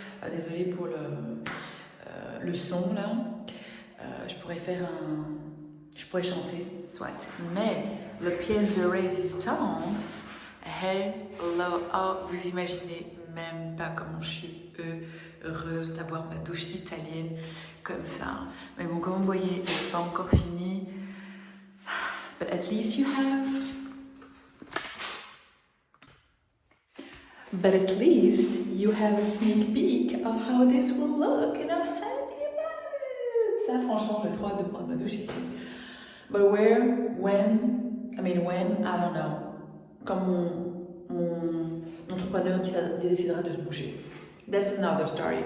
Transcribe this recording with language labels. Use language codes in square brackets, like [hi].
[fr] Désolée pour le son là. Je pourrais chanter, soit. Mais le pièce de résistance, hello, oh, vous imaginez même pas comment je suis heureuse d'avoir ma douche italienne comme ça. Mais bon, comme vous voyez, elle n'est pas encore finie. [en] But at least you have a sneak peek of how this will look, and I'm happy about it. [fr] Ça, franchement, j'ai trop hâte de prendre ma douche ici. [en] But when, I don't know. [fr] Comme mon entrepreneur décidera de se bouger. [en] That's another story.